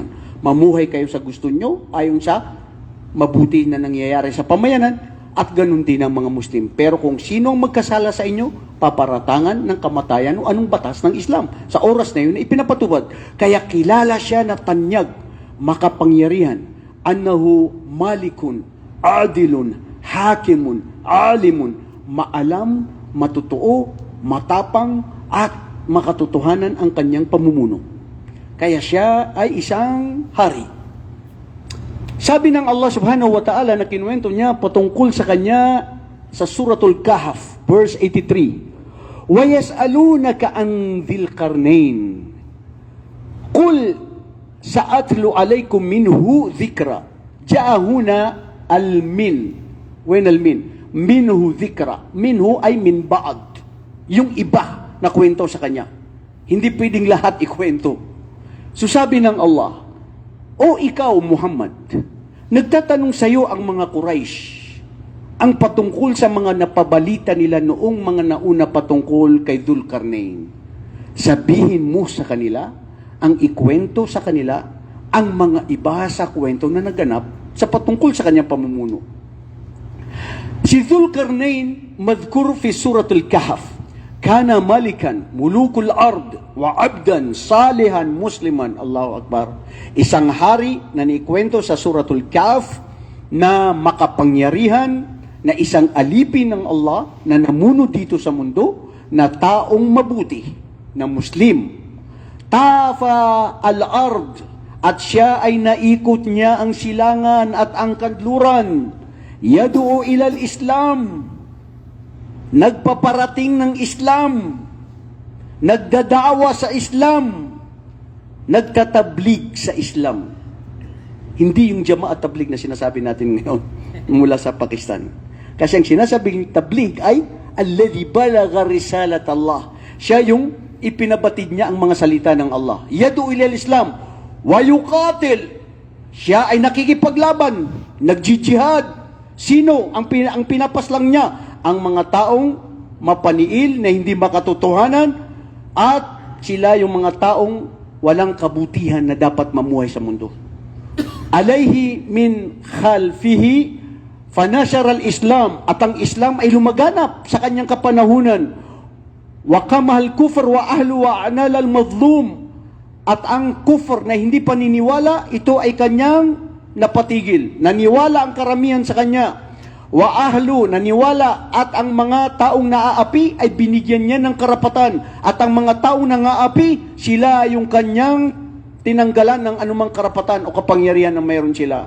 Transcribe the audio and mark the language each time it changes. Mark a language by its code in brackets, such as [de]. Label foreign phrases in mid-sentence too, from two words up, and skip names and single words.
[tl] Mamuhay kayo sa gusto nyo, ayon sa mabuti na nangyayari sa pamayanan, at ganun din ang mga Muslim. Pero kung sino ang magkasala sa inyo, paparatangan ng kamatayan o anong batas ng Islam. Sa oras na yun, ipinapatubad. Kaya kilala siya na tanyag, makapangyarihan, [ar] أنه ملك عادل حكيم عليم, [tl] maalam, matutuo, matapang, at makatotohanan ang kanyang pamumuno. Kaya siya ay isang hari. Sabi ng [ar] الله سبحانه وتعالى [tl] na kinuwento niya patungkol sa kanya sa Suratul Kahf, verse 83. [ar] وَيَسْأَلُونَكَ عَنْ ذِي الْقَرْنَيْنِ قُلْ سَأَتْلُ عَلَيْكُمْ مِنْهُ ذِكْرًا جَاءَ هُنَا الْمِنْ وين الْمِنْ مِنْهُ ذِكْرًا minhu ay من بعد, [tl] yung iba na kwento sa kanya. Hindi pwedeng lahat ikwento. So sabi ng Allah, O ikaw, Muhammad, nagtatanong sa iyo ang mga Quraysh, ang patungkol sa mga napabalita nila noong mga nauna patungkol kay Zulkarnain. Sabihin mo sa kanila, ang ikwento sa kanila, ang mga iba sa kwento na naganap sa patungkol sa kanyang pamumuno. [ar] Si Zulkarnain, مذكور في سورة الكهف كان ملكا ملوك الأرض وعبدا صالحا مسلما. الله أكبر. [tl] Isang hari na nikwento sa Suratul Kahf na makapangyarihan, na isang alipin ng Allah na namuno dito sa mundo, na taong mabuti, na Muslim. [ar] طاف الأرض, [tl] at siya ay naikot niya ang silangan at ang kanluran. [ar] يدعو إلى الإسلام, [tl] nagpaparating ng Islam. nagdadawa sa Islam, nagtatablig sa Islam. Hindi yung Jamaat Tabligh na sinasabi natin ngayon mula sa Pakistan. Kasi ang sinasabing tabligh ay [ar] الذي بلغ رسالة الله. [tl] Siya yung ipinabatid niya ang mga salita ng Allah. [ar] يدعو إلى الإسلام ويقاتل. [tl] Siya ay nakikipaglaban, nagjijihad. Sino ang pinapaslang niya? Ang mga taong mapaniil na hindi makatotohanan at sila yung mga taong walang kabutihan na dapat mamuhay sa mundo. [ar] عليه من خلفه فنشر الإسلام, [tl] at ang Islam ay lumaganap sa kanyang kapanahunan. [ar] وكامحل كفر وأهله وأنال المظلوم, [tl] at ang kufr na hindi paniniwala, ito ay kanyang napatigil. Naniwala ang karamihan sa kanya. [ar] وأهله, [tl] naniwala, at ang mga taong naaapi ay binigyan niya ng karapatan, at ang mga taong nangaapi, sila yung kanyang tinanggalan ng anumang karapatan o kapangyarihan na mayroon sila.